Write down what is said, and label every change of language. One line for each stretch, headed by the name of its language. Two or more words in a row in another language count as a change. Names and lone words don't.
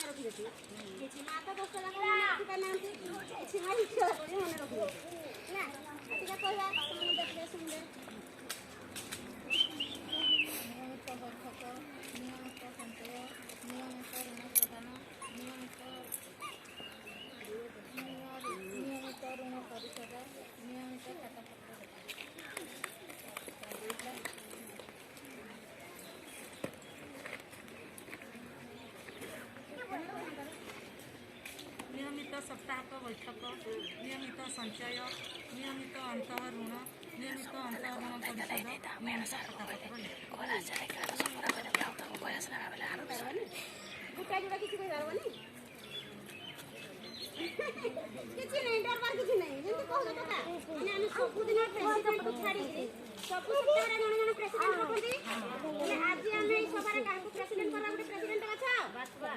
Odia: କିଛି ମା ତ 10 ଯାକ ମନେ ରଖିପାରୁନାହାନ୍ତି କିଛି ମା ହିସାବ କରି ମନେ ରଖିବେ ନା ଟିକେ କହିବା ସେମାନେ ଦେଖିଲେ ଶୁଣିଲେ ନିୟମିତ ବୈଠକ, ନିୟମିତ ସଞ୍ଚୟ, ନିୟମିତ ଋଣ ପ୍ରଦାନ, ନିୟମିତ ଋଣ ପରିଶୋଧ, ନିୟମିତ ଖାତାପତ୍ର
Hindi: नियमित सप्ताहक बैठक, नियमित संचय, नियमित अंतः ऋण, नियमित अंतः ऋण परिशोध, नियमित खातापत्र
Odia: ଗୋଟା ଯୋଉଟା କିଛି କହିପାରିବନି କିଛି ନାହିଁ ଡରବାର କିଛି ନାହିଁ ଯେମିତି କହୁଛ କଥା ମାନେ ଆମେ ସବୁଦିନ ପ୍ରେସିଡେଣ୍ଟକୁ ଛାଡ଼ିକି ସବୁ ସପ୍ତାହରେ ଜଣେ ଜଣେ ପ୍ରେସିଡେଣ୍ଟ ରଖନ୍ତି ହେଲେ ଆଜି ଆମେ ଏଇ ସଭାରେ କାହାକୁ ପ୍ରେସିଡେଣ୍ଟ କରିବା ଗୋଟେ ପ୍ରେସିଡେଣ୍ଟ ବାଛ